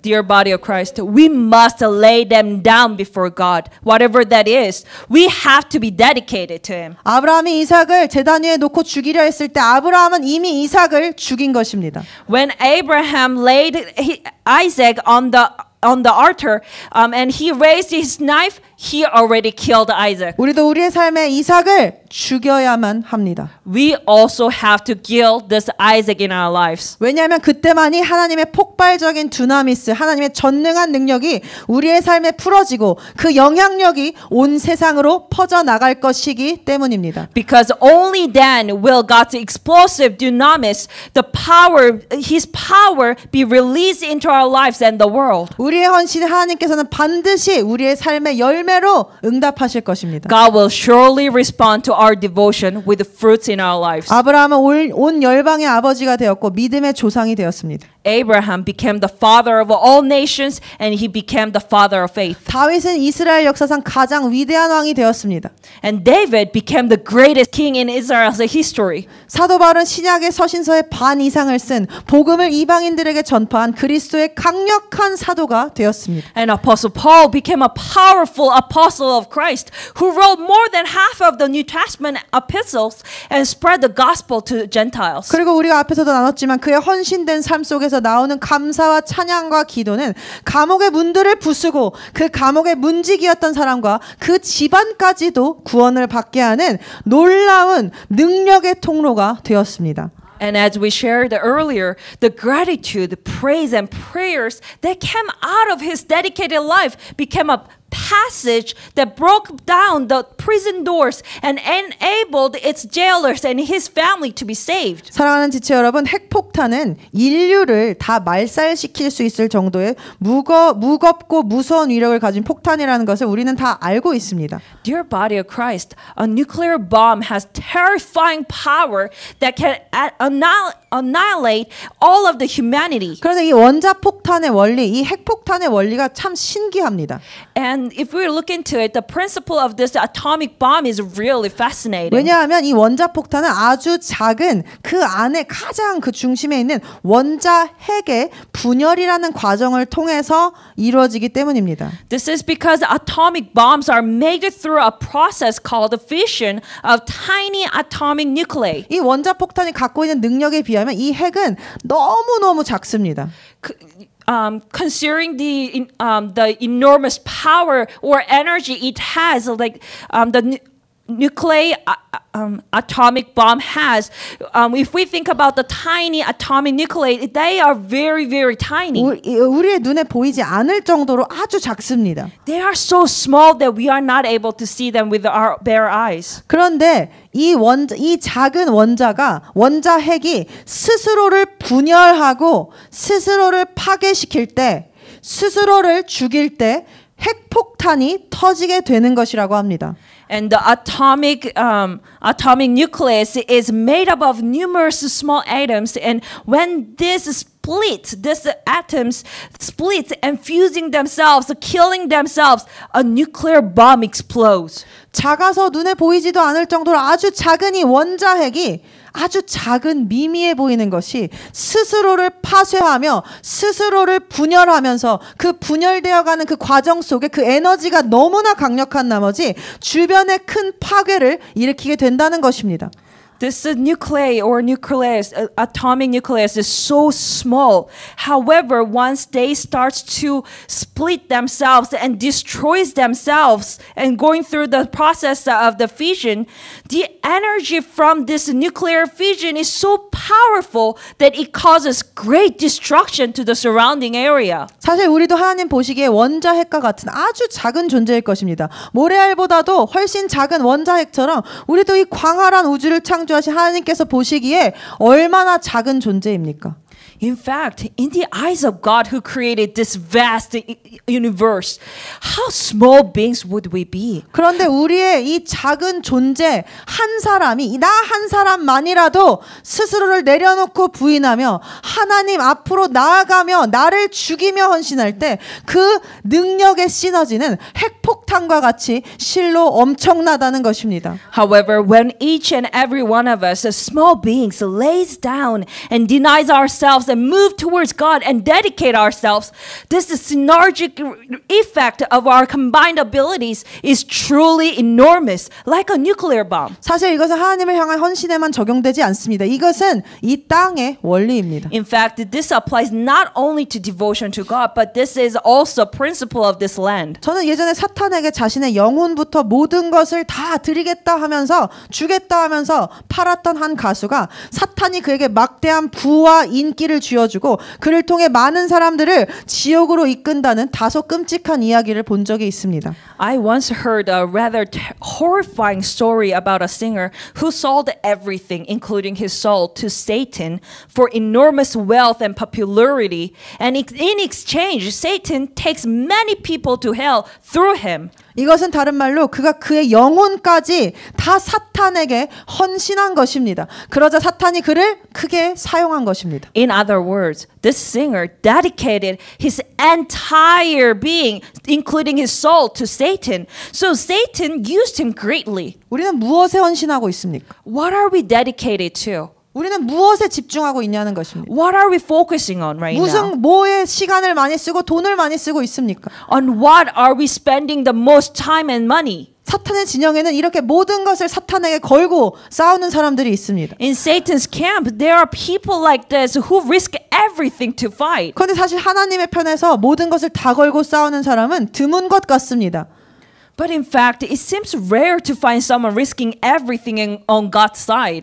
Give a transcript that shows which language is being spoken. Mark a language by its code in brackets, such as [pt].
[en] Dear body of Christ, we must lay them down before God. Whatever that is, we have to be dedicated to Him. [ko] 아브라함이 이삭을 제단 위에 놓고 죽이려 했을 때 아브라함은 이미 이삭을 죽인 것입니다. [en] When Abraham laid Isaac on the altar and he raised his knife, he already killed Isaac. [ko] 우리도 우리의 삶에 이삭을 죽여야만 합니다. [en] We also have to kill this Isaac in our lives. [ko] 왜냐하면 그때만이 하나님의 폭발적인 두나미스, 하나님의 전능한 능력이 우리의 삶에 풀어지고 그 영향력이 온 세상으로 퍼져나갈 것이기 때문입니다. [en] Because only then will God's explosive dunamis, His power be released into our lives and the world. [ko] 우리의 헌신에 하나님께서는 반드시 우리의 삶의 열매로 응답하실 것입니다. [en] God will surely respond to our devotion with fruits in our lives. [ko] 아브라함은 온 열방의 아버지가 되었고 믿음의 조상이 되었습니다. [en] Abraham became the father of all nations and he became the father of faith. [ko] 다윗은 이스라엘 역사상 가장 위대한 왕이 되었습니다. [en] And David became the greatest king in Israel's history. [ko] 사도 바울은 신약의 서신서의 반 이상을 쓴 복음을 이방인들에게 전파한 그리스도의 강력한 사도가 되었습니다. [en] And Apostle Paul became a powerful apostle of Christ who wrote more than half of the New Testament epistles and spread the gospel to Gentiles. [ko] 그리고 우리가 앞에서도 나눴지만 그의 헌신된 삶 속에서 나오는 감사와 찬양과 기도는 감옥의 문들을 부수고 그 감옥의 문지기였던 사람과 그 집안까지도 구원을 받게 하는 놀라운 능력의 통로가 되었습니다. [en] And as we shared earlier, the gratitude, praise, and prayers that came out of his dedicated life became a passage that broke down the prison doors and enabled its jailers and his family to be saved. [ko] 사랑하는 지체 여러분, 핵폭탄은 인류를 다 말살시킬 수 있을 정도의 무겁고 무서운 위력을 가진 폭탄이라는 것을 우리는 다 알고 있습니다. [en] Dear body of Christ, a nuclear bomb has terrifying power that can annihilate all of the humanity. [ko] 그런데 이 원자폭탄의 원리, 이 핵폭탄의 원리가 참 신기합니다. [en] And if we look into it, the principle of this atomic bomb is really fascinating. [ko] 왜냐하면 이 원자폭탄은 아주 작은 그 안에 가장 그 중심에 있는 원자 핵의 분열이라는 과정을 통해서 이루어지기 때문입니다. [en] This is because atomic bombs are made through a process called the fission of tiny atomic nuclei. [ko] 이 원자폭탄이 갖고 있는 능력에 비하면 이 핵은 너무너무 작습니다. [en] Considering the enormous power or energy it has, like the nuclear atomic bomb has, if we think about the tiny atomic nuclei, they are very, very tiny. [ko] 우리의 눈에 보이지 않을 정도로 아주 작습니다. [en] They are so small that we are not able to see them with our bare eyes. [ko] 그런데 이 작은 원자 핵이 스스로를 분열하고 스스로를 파괴시킬 때, 스스로를 죽일 때 핵폭탄이 터지게 되는 것이라고 합니다. [en] And the atomic nucleus is made up of numerous small atoms, and when these atoms split and fusing themselves, killing themselves, a nuclear bomb explodes. [ko] 작아서 눈에 보이지도 않을 정도로 아주 작은 이 원자핵이 아주 작은 미미해 보이는 것이 스스로를 파쇄하며 스스로를 분열하면서 그 분열되어가는 그 과정 속에 그 에너지가 너무나 강력한 나머지 주변에 큰 파괴를 일으키게 된다는 것입니다. [en] This nuclei or nucleus, atomic nucleus is so small. However, once they start to split themselves and destroys themselves and going through the process of the fission, the energy from this nuclear fission is so powerful that it causes great destruction to the surrounding area. [ko] 사실 우리도 하나님 보시기에 원자핵과 같은 아주 작은 존재일 것입니다. 모래알보다도 훨씬 작은 원자핵처럼 우리도 이 광활한 우주를 창조한 창조하신 하나님께서 보시기에 얼마나 작은 존재입니까? [en] In fact, in the eyes of God who created this vast universe, how small beings would we be? [ko] 그런데 우리의 이 작은 존재 한 사람이 나 한 사람만이라도 스스로를 내려놓고 부인하며 하나님 앞으로 나아가며 나를 죽이며 헌신할 때 그 능력의 시너지는 핵폭탄과 같이 실로 엄청나다는 것입니다. [en] However, when each and every one of us as small beings lays down and denies ourselves and move towards God and dedicate ourselves, this synergic effect of our combined abilities is truly enormous, like a nuclear bomb. [ko] 사실 이것은 하나님을 향한 헌신에만 적용되지 않습니다. 이것은 이 땅의 원리입니다. [en] In fact, this applies not only to devotion to God, but this is also a principle of this land. [ko] 저는 예전에 사탄에게 자신의 영혼부터 모든 것을 다 드리겠다 하면서 주겠다 하면서 팔았던 한 가수가 사탄이 그에게 막대한 부와 인기를 쥐어주고 그를 통해 많은 사람들을 지옥으로 이끈다는 다소 끔찍한 이야기를 본 적이 있습니다. [en] I once heard a rather horrifying story about a singer who sold everything, including his soul, to Satan for enormous wealth and popularity. And in exchange, Satan takes many people to hell through him. [ko] 이것은 다른 말로 그가 그의 영혼까지 다 사탄에게 헌신한 것입니다. 그러자 사탄이 그를 크게 사용한 것입니다. [en] In other words, this singer dedicated his entire being, including his soul, to Satan. So Satan used him greatly. [ko] 우리는 무엇에 헌신하고 있습니까? [en] What are we dedicated to? [ko] 우리는 무엇에 집중하고 있냐는 것입니다. [en] What are we focusing on right now? [ko] 무슨 뭐에 시간을 많이 쓰고 돈을 많이 쓰고 있습니까? [en] On what are we spending the most time and money? [ko] 사탄의 진영에는 이렇게 모든 것을 사탄에게 걸고 싸우는 사람들이 있습니다. [en] In Satan's camp, there are people like this who risk everything to fight. [ko] 그런데 사실 하나님의 편에서 모든 것을 다 걸고 싸우는 사람은 드문 것 같습니다. [en] But in fact, it seems rare to find someone risking everything on God's side.